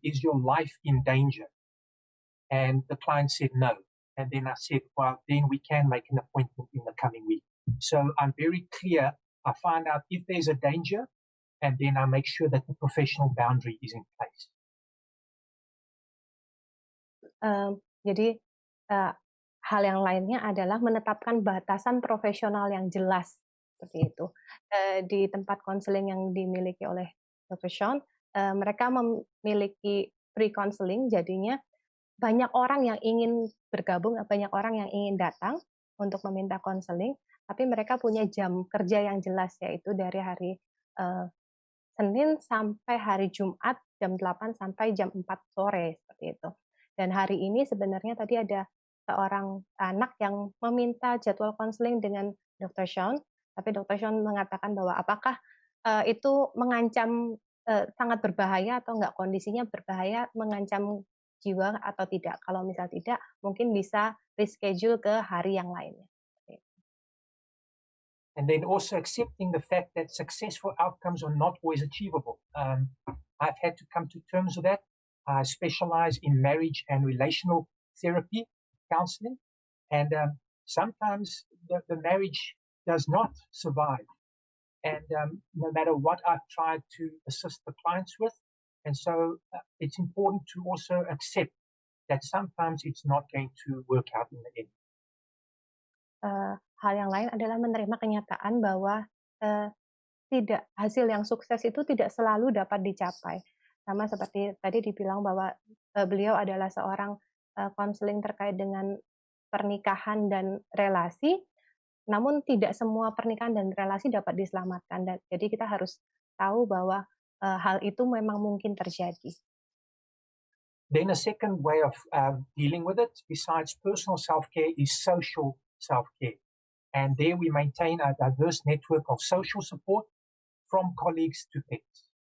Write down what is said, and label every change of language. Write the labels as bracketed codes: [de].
[en] Is your life in danger? And the client said no. And then I said, well, then we can make an appointment in the coming week. So I'm very clear. I find out if there's a danger, and then I make sure that the professional boundary is in place. [id] Jadi hal yang lainnya adalah menetapkan batasan profesional yang jelas, seperti itu. Di tempat konseling yang dimiliki oleh Dr. Shaun, mereka memiliki [en] free counseling, [id] jadinya banyak orang yang ingin bergabung, banyak orang yang ingin datang untuk meminta konseling, tapi mereka punya jam kerja yang jelas, yaitu dari hari Senin sampai hari Jumat, jam 8 sampai jam 4 sore, seperti itu. Dan hari ini sebenarnya tadi ada seorang anak yang meminta jadwal konseling dengan Dr. Shaun, tapi Dr. Shaun mengatakan bahwa apakah itu mengancam sangat berbahaya atau enggak, kondisinya berbahaya, mengancam jiwa atau tidak. Kalau misal tidak, mungkin bisa reschedule ke hari yang lainnya. [en] And then also accepting the fact that successful outcomes are not always achievable. I've had to come to terms with that. I specialize in marriage and relational therapy, counseling, and sometimes the marriage does not survive, and no matter what I've tried to assist the clients with, and so it's important to also accept that sometimes it's not going to work out in the end. [id] Hal yang lain adalah menerima kenyataan bahwa hasil yang sukses itu tidak selalu dapat dicapai. sama seperti tadi dibilang bahwa beliau adalah seorang konseling terkait dengan pernikahan dan relasi, namun tidak semua pernikahan dan relasi dapat diselamatkan. Jadi kita harus tahu bahwa hal itu memang mungkin terjadi. [en] Then a second way of dealing with it, besides personal self-care, is social self-care. And there we maintain a diverse network of social support from colleagues to peers.